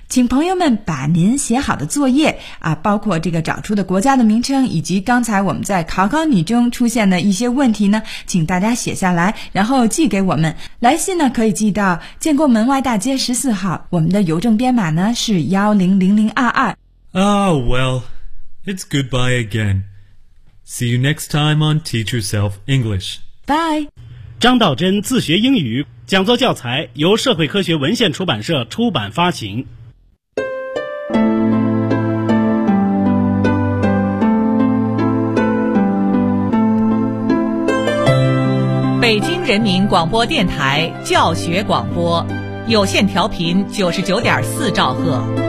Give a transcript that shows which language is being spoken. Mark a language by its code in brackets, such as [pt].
[zh] 请朋友们把您写好的作业啊，包括这个找出的国家的名称，以及刚才我们在考考你中出现的一些问题呢，请大家写下来，然后寄给我们。来信呢，可以寄到建国门外大街14号，我们的邮政编码呢是100022。 [en] Oh, well, it's goodbye again. See you next time on Teach Yourself English. Bye. [zh] 张道真自学英语讲座教材由社会科学文献出版社出版发行。北京人民广播电台教学广播有线调频99.4兆赫。